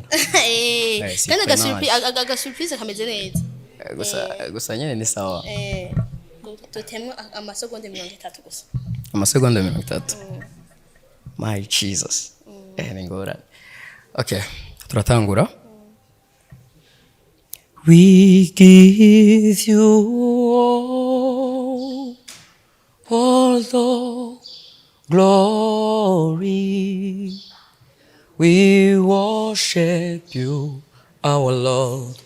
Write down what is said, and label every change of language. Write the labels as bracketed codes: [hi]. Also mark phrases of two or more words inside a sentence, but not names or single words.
[rn] Kandi aga surprise kameze neza. Gusa nyene ni sawa. Tutemwe amasegonda 30 gusa. Amasegonda 30. [en] My Jesus. [rn] Ni ngora. Okay, turatangura. [en] We give you all the glory. We worship you, our Lord.